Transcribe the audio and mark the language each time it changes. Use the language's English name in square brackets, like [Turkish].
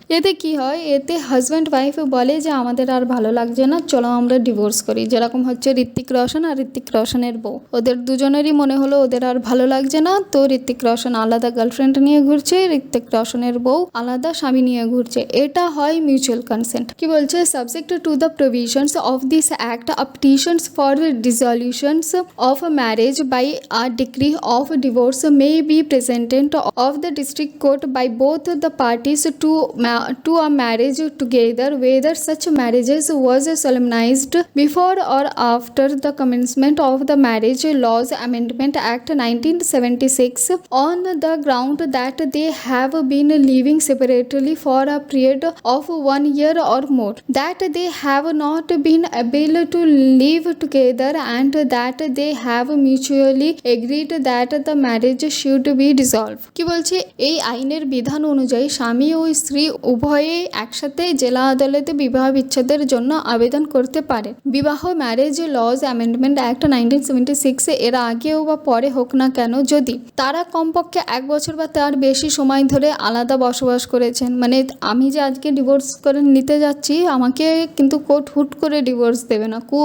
[Bangla] এতে কি হয়, এতে হাজব্যান্ড ওয়াইফ বলে যে আমাদের আর ভালো লাগছে না, চলো আমরা ডিভোর্স করি। যেরকম হচ্ছে ঋত্বিক রোশন আর ঋত্বিক রোশনের বউ, ওদের দুজনেরই মনে হলো ওদের আর ভালো লাগছে না, তো ঋত্বিক রোশন আলাদা গার্লফ্রেন্ড নিয়ে ঘুরছে, ঋত্বিক রোশনের বউ আলাদা স্বামী নিয়ে ঘুরছে। এটা হয় মিউচুয়াল কনসেন্ট। কি বলছে, [English] Subject to the provisions of this act a petitions for dissolutions of marriage by a decree of divorce may be presented of the district court by both the parties to a marriage together, whether such marriages was solemnized before or after the commencement of the Marriage Laws Amendment Act 1976, on the ground that they have been living separately for a period of 1 year or more, that they have not been able to live together, and that they have mutually agreed that the marriage should be dissolve. [Bangla] কি বলছে, এই আইনের বিধান অনুযায়ী স্বামী ও স্ত্রী উভয়ে একসাথে জেলা আদালতে বিবাহ বিচ্ছেদের জন্য আবেদন করতে পারে। বিবাহ ম্যারেজ লজ অ্যামেন্ডমেন্ট অ্যাক্ট 1976 এর আগেও বা পরে হোক না কেন, যদি তারা কমপক্ষে 1 বছর বা তার বেশি সময় ধরে আলাদা বসবাস করেছেন, মানে আমি যে আজকে ডিভোর্স করে নিতে যাচ্ছি, আমাকে কিন্তু কোর্ট হুট করে ডিভোর্স দেবে না।